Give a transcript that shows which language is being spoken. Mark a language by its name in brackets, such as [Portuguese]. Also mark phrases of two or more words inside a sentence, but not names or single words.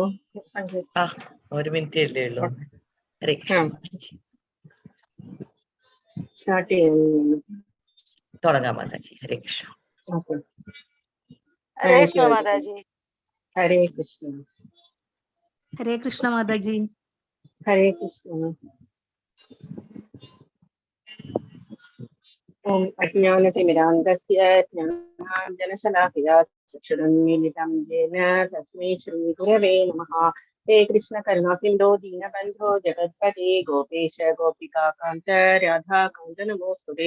[Malayalam] ആ 1 മിനിറ്റ് അല്ലേ ഉള്ളൂ. [Sanskrit] ഹരേ കൃഷ്ണ. [Malayalam] സ്റ്റാർട്ട് ചെയ്യുന്നു. തുടങ്ങാം മാതാജി. [Sanskrit] ഹരേ കൃഷ്ണ. ഹരേ കൃഷ്ണ മാതാജി. ഹരേ കൃഷ്ണ. ഹരേ കൃഷ്ണ മാതാജി. ഹരേ കൃഷ്ണ. ॐ अज्ञानतिमिरान्धस्य ज्ञानाञ्जनशलाकया चक्षुरुन्मीलितं येन तस्मै श्रीगुरवे नमः। हे कृष्णकरुणासिन्धो दीनबन्धो जगत्पते गोपेश गोपिकान्त राधाकान्त नमोऽस्तुते।